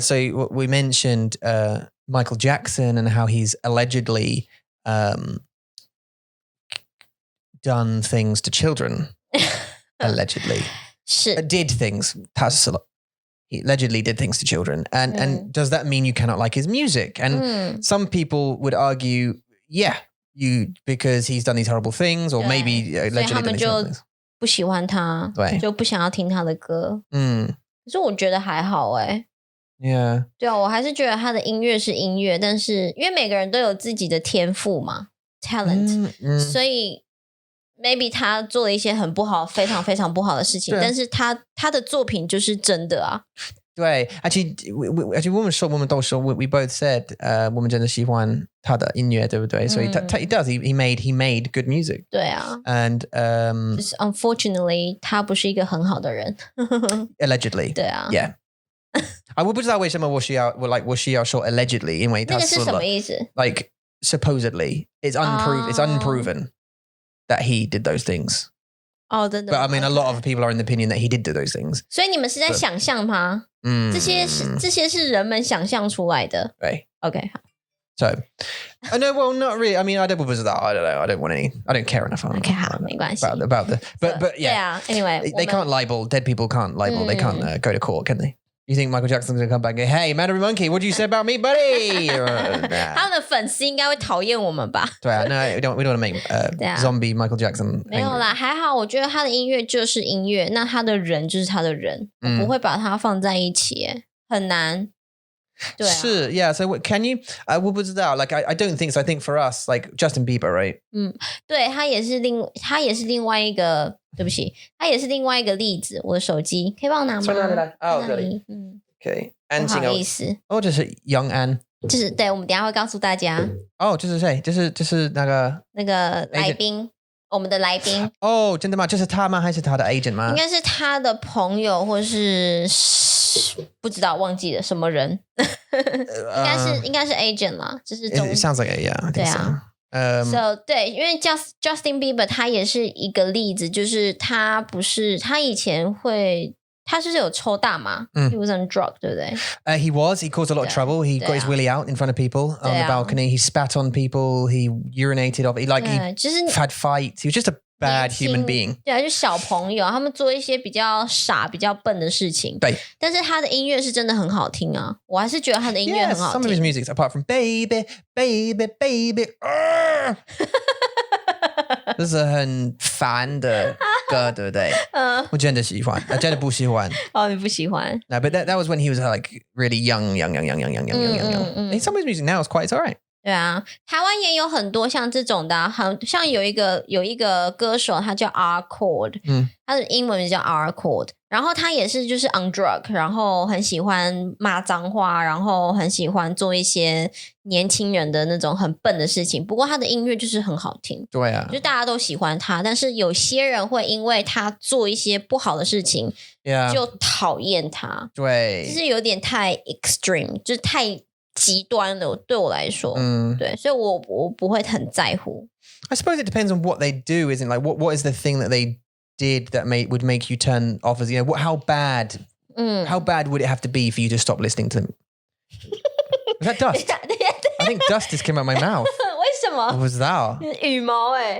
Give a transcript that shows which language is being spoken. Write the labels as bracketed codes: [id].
[en] so we mentioned Michael Jackson and how he's allegedly done things to children allegedly [zh] 是 [en] did things he allegedly did things to children and does that mean you cannot like his music and some people would argue because he's done these horrible things or maybe allegedly done these horrible things [zh] 不喜欢他就不想要听他的歌可是我觉得还好 [en] yeah [zh] 对啊我还是觉得他的音乐是音乐但是因为每个人都有自己的天赋嘛 talent 所以 maybe 他做了一些很不好非常非常不好的事情但是他的作品就是真的啊对 [en] actually [zh] 我们都说 [en] we both said [zh] 我们真的喜欢他的音乐对不对所以他 [en] he made good music [zh] 对啊 [en] and just unfortunately [zh] 他不是一个很好的人 [en] allegedly [zh] 对啊 yeah 我不知道为什么我需要说 allegedly 因为他那个是什么意思 [en] like supposedly it's unproven that he did those things. Oh, [zh] 真的 [en] But I mean, a lot of people are in the opinion that he did do those things. [zh] 所以你们是在想象吗？这些是人们想象出来的。对 OK 好 [en] So, no, well, not really. I mean, I don't know. I don't want any. I don't care enough. [zh] OK 好没关系 [en] about the but yeah. Anyway, they can't libel. Dead people can't libel. They can't go to court, can they? You think Michael Jackson's going to come back and go, hey, Mandarin Monkey, what did you say about me, buddy? Nah. [zh] 他们的粉丝应该会讨厌我们吧？对啊 [en] No, we don't want to make zombie Michael Jackson. [zh] 没有啦，还好，我觉得他的音乐就是音乐，那他的人就是他的人，我不会把他放在一起，很难。对啊，是 [en] yeah. So can you? [zh] 我不知道 [en] Like I don't think so. I think for us, like Justin Bieber, right? [zh] 对，他也是另外一个，对不起，他也是另外一个例子。我的手机可以帮我拿吗？从哪里来？哦，这里。 [en] Okay. [zh] 不好意思。哦，这是 Young An。就是对，我们等一下会告诉大家。哦，这是谁？就是那个来宾。我们的来宾哦，真的吗？就是他吗？还是他的 agent 吗？应该是他的朋友，或是不知道忘记了什么人，应该是 agent 啦，就是中。 [en] It sounds like it, yeah. [zh] 对啊。 So 对，因为 Justin Bieber 他也是一个例子，就是他以前会。他是有抽大麻 [en] He was on drug [zh] 对不对 [en] He was. He caused a lot of trouble. He got his willy out in front of people on the balcony. He spat on people. He urinated off. He had fights. He was just a bad human being. [zh] 对啊，就小朋友，他们做一些比较傻、比较笨的事情。对，但是他的音乐是真的很好听啊，我还是觉得他的音乐很好听。 [en] Some of his music, apart from Baby, Baby, Baby. [zh] 这是很烦的歌，对不对？我真的喜欢，真的不喜欢。哦，你不喜欢 [en] No, but that was when he was like really young. And some of his music now is quite alright. [zh] 对啊，台湾也有很多像这种的啊，像有一个歌手，他叫 R Chord，他的英文名叫 R Chord，然后他也是就是 [en] on drug， [zh] 然后很喜欢骂脏话，然后很喜欢做一些年轻人的那种很笨的事情。不过他的音乐就是很好听，对啊，就大家都喜欢他，但是有些人会因为他做一些不好的事情，就讨厌他，对，就是有点太 extreme， 就是太极端的，对我来说，对，所以我不会很在乎。 [en] I suppose it depends on what they do, isn't it? Like what is the thing that they did that would make you turn off? As you know, how bad would it have to be for you to stop listening to them? Was that dust? I think dust just came out of my mouth. [zh] 为什么 [en] What was that? [zh] 羽毛